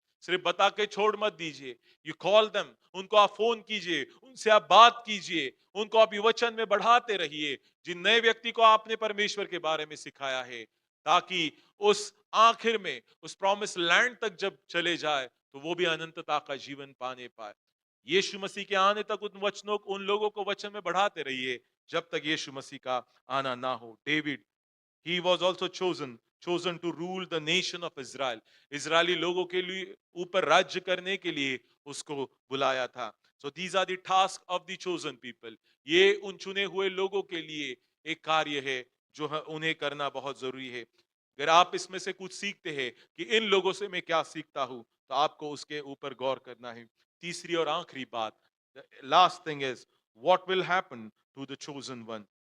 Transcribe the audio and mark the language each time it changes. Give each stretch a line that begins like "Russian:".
Hindi: सिर्फ बता के छोड़ मत दीजिए।
English: you call them,
Hindi: उनको आप फोन कीजिए, उनसे आप बात कीजिए, उनको आप ये वचन में बढ़ाते रहिए, जिन नए व्यक्ति को आपने परमेश्वर के बारे में सिखाया है, ताकि उस आखिर में उस प्रॉमिस लैंड तक जब चले जाए तो वो भी अनंतता का जीवन पाने पाए। यीशु मसीह के आने तक उन वचनों को, उन लोगों को वचन में बढ़ाते रहिए जब तक यीशु मसीह का आना ना हो।
English: David, he was also chosen to rule the nation of Israel.
Hindi: Israeli लोगों के लिए ऊपर राज्य करने के लिए उसको बुलाया था।
English: So these are the task of the chosen people.
Hindi: ये उन चुने हुए लोगों के लिए एक कार्य है जो उन्हें करना बहुत जरूरी है। अगर आप इसमें से कुछ सीखते हैं कि इन लोगों से मैं क्या सीखता हूं, तो आपको उसके ऊपर गौर करना है। तीसरी और आखिरी बात,
English: Last thing is what will happen to the chosen one.